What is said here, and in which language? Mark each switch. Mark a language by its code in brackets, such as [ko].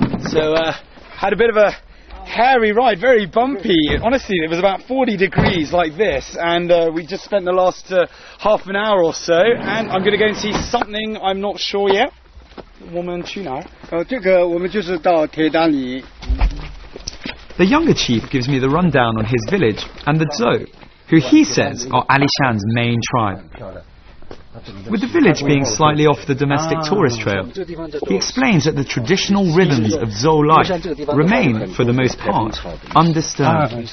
[en] So, had a bit of a hairy ride, very bumpy. Honestly, it was about 40 degrees like this, and we just spent the last half an hour or so, and I'm going to go and see something I'm not sure yet. [zh] 我们去哪儿？这个我们就是到铁达里。 [en] The younger chief gives me the rundown on his village and the Tso, who he says are Alishan's main tribe. With the village being slightly off the domestic tourist trail, he explains that the traditional rhythms of Tso life remain, for the most part, undisturbed.